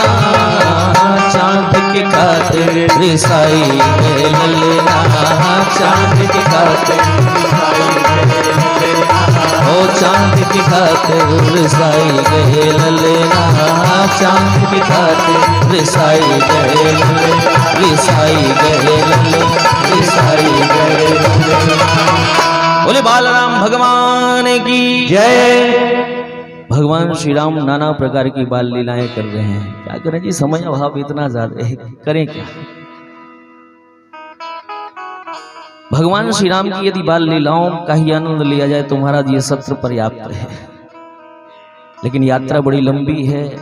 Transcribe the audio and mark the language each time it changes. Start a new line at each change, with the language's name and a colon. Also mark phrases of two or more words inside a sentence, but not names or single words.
Hindi: चांद की खातिर रिसाई है ललना, चांद की खातिर रिसाई है ललना। ओ चांद की खातिर रिसाई है ललना, चांद की खातिर रिसाई है ललना, रिसाई है ललना, रिसाई है ललना। बोले बालराम भगवान की जय। भगवान श्री राम नाना प्रकार की बाल लीलाएं कर रहे हैं। क्या करें जी, समय अभाव इतना ज्यादा है, करें क्या। भगवान श्री राम की यदि बाल लीलाओं का ही आनंद लिया जाए तो महाराज ये सत्र पर्याप्त है, लेकिन यात्रा बड़ी लंबी है।